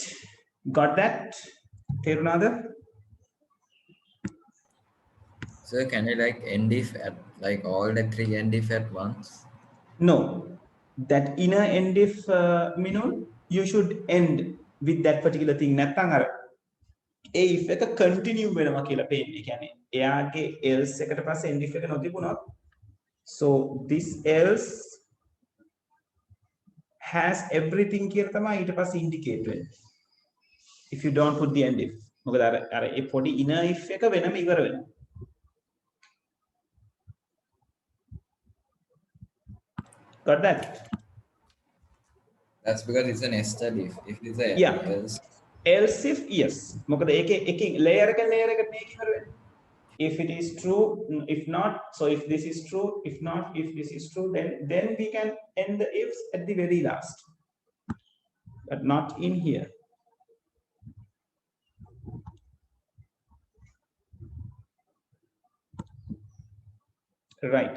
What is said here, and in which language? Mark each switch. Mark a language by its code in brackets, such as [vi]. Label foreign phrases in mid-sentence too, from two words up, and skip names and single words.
[en] Got that? Terunada? So can you like end if at like all the three end if at once? No. That inner end if, Minul, you should end with that particular thing. [si] නැත්තම් අර ඒ if එක continue වෙනවා කියලා පේන්නේ. ඒ කියන්නේ එයාගේ else එකට පස්සේ [en] end if [si] එක නොතිබුණොත්, so this else has everything කියලා තමයි ඊට පස්සේ indicate වෙන්නේ. [en] If you don't put the end if. [si] මොකද අර ඒ පොඩි [en] inner if [si] එක වෙනම ඉවර වෙනවා. [en] Got that? That's because it's a nested if. If it's a Yeah. Else if, yes. [si] මොකද ඒකේ එකකින් layer එක මේක ඉවර වෙනවා. [en] If it is true, if not, so if this is true, if not, if this is true, then we can end the ifs at the very last, but not in here. Right.